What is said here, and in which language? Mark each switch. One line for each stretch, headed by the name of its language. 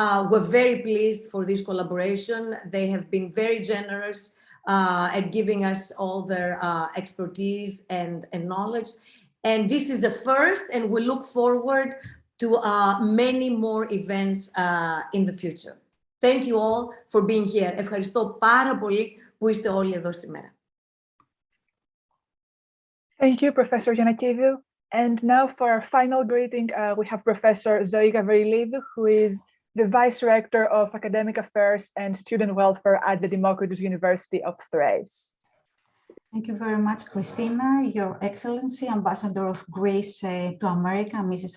English: We're very pleased for this collaboration. They have been very generous at giving us all their expertise and knowledge. And this is the first, and we look forward to many more events in the future. Thank you all for being here.
Greek: Ευχαριστώ πάρα πολύ που είστε όλοι εδώ σήμερα.
English: Thank you, Professor Giannakidou. And now for our final greeting, we have Professor Zoe Gavrilidou, who is the Vice Rector of Academic Affairs and Student Welfare at the Δημοκριτείου University of Thrace. Thank you very much, Christina. Your Excellency, Ambassador of Greece to America, Mrs.